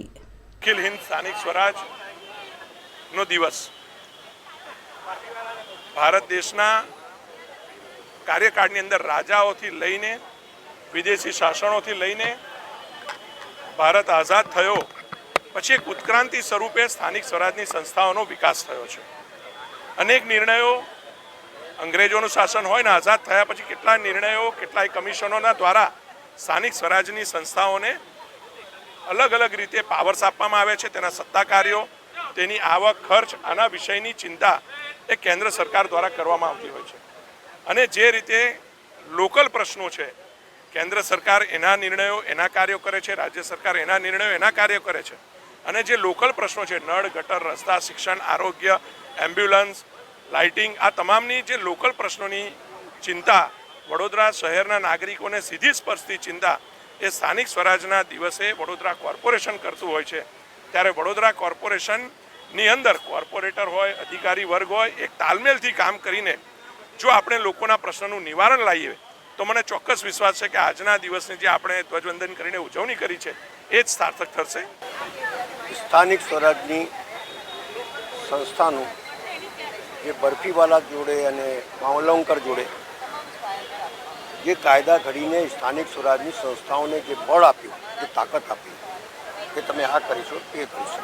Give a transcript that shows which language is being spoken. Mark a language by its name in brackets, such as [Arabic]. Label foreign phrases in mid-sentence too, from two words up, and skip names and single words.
[Gujarati] અખિલ હિંદ સ્થાનિક સ્વરાજ નો દિવસ ભારત દેશના કાર્યકાળની અંદર રાજાઓથી લઈને વિદેશી શાસનોથી લઈને ભારત આઝાદ થયો પછી એક ઉત્ક્રાંતિ સ્વરૂપે સ્થાનિક સ્વરાજની સંસ્થાઓનો વિકાસ થયો છે. અનેક નિર્ણયો અંગ્રેજોનું શાસન હોય ને આઝાદ થયા પછી કેટલા નિર્ણયો કેટલાય કમિશનોના દ્વારા સ્થાનિક સ્વરાજની સંસ્થાઓને અલગ અલગ રીતે પાવર્સ આપવામાં આવે છે. તેના સત્તા કાર્યો, તેની આવક, ખર્ચ, આના વિષયની ચિંતા એ કેન્દ્ર સરકાર દ્વારા કરવામાં આવતી હોય છે. અને જે રીતે લોકલ પ્રશ્નો છે કેન્દ્ર સરકાર એના નિર્ણયો એના કાર્યો કરે છે, રાજ્ય સરકાર એના નિર્ણયો એના કાર્યો કરે છે. અને જે લોકલ પ્રશ્નો છે નળ, ગટર, રસ્તા, શિક્ષણ, આરોગ્ય, એમ્બ્યુલન્સ, લાઇટિંગ આ તમામની જે લોકલ પ્રશ્નોની ચિંતા વડોદરા શહેરના નાગરિકોને સીધી સ્પર્શતી ચિંતા એ સ્થાનિક સ્વરાજના દિવસે વડોદરા કોર્પોરેશન કરતું હોય છે. ત્યારે વડોદરા કોર્પોરેશનની અંદર કોર્પોરેટર હોય, અધિકારી વર્ગ હોય, એક તાલમેલથી કામ કરીને જો આપણે લોકોના પ્રશ્નોનું નિવારણ લાવીએ તો મને ચોક્કસ વિશ્વાસ છે કે આજના દિવસની જે આપણે ધ્વજવંદન કરીને ઉજવણી કરી છે એ જ સાર્થક થશે. સ્થાનિક સ્વરાજની સંસ્થાનું જે બરફીવાલા જોડે અને માવલંકર જોડે જે કાયદા ઘડીને સ્થાનિક સ્વરાજની સંસ્થાઓને જે બળ આપ્યું, જે તાકાત આપી કે તમે આ કરીશો તે કરીશો.